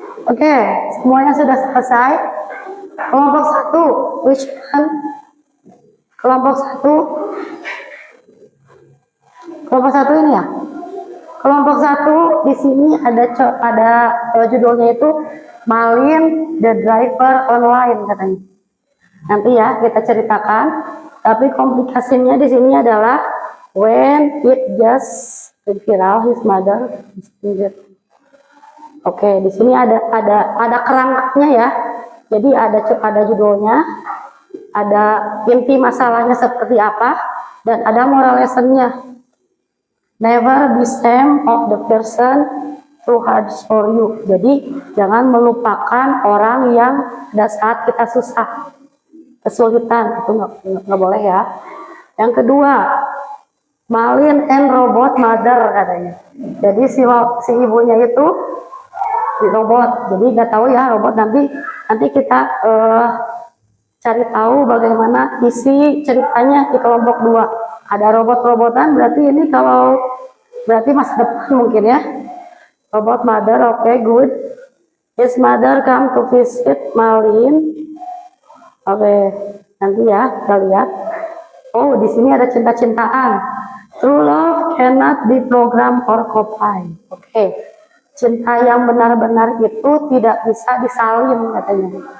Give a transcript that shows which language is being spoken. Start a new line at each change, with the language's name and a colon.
Indonesian: Oke, semuanya sudah selesai. Kelompok satu,
English: which one?
Indonesian: Kelompok satu. Kelompok satu ini ya. Kelompok satu di sini ada judulnya itu Malin the Driver Online katanya. Nanti ya kita ceritakan. Tapi komplikasinya di sini adalah
English: when it just viral his mother is injured.
Indonesian: Oke, di sini ada kerangkanya ya. Jadi ada judulnya, ada inti masalahnya seperti apa, dan ada moral lessonnya.
English: Never be ashamed of the person who hard for you.
Indonesian: Jadi jangan melupakan orang yang pada saat kita susah, kesulitan, itu nggak boleh ya. Yang kedua, Malin and Robot Mother katanya. Jadi si ibunya itu robot. Jadi nggak tahu ya robot, nanti kita cari tahu bagaimana isi ceritanya di kelompok 2. Ada robot-robotan, berarti ini berarti masa depan mungkin ya.
English: Robot Mother, oke, good. His mother come to visit Malin.
Indonesian: Oke, nanti ya kita lihat. Oh, di sini ada cinta-cintaan.
English: True love cannot be program or copy.
Indonesian: Oke. Cinta yang benar-benar itu tidak bisa disalin katanya.